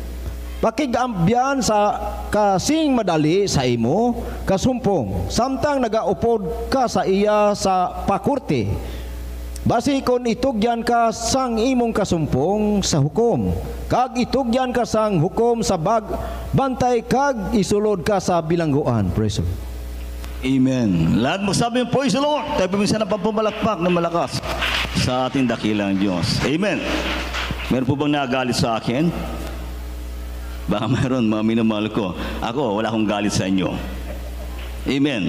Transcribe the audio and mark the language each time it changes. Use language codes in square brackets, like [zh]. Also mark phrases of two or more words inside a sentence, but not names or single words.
[hil] Pakigambyan sa kasing madali sa imo kasumpong, samtang nagaupod ka sa iya sa pakurte. Basi kon itugyan ka sang imong kasumpong sa hukom, kag itugyan ka sang hukom sa bantay, kag isulod ka sa bilangguan. [en] Praise the Lord. Amen. [tl] Lahat magsabi ng [en] praise the Lord. [tl] Tayo paminsan na papumalakpak na malakas sa ating dakilang Diyos. Amen. Meron po bang nagalit sa akin? Baka mayroon, mga minamahal ko. Ako, wala akong galit sa inyo. Amen.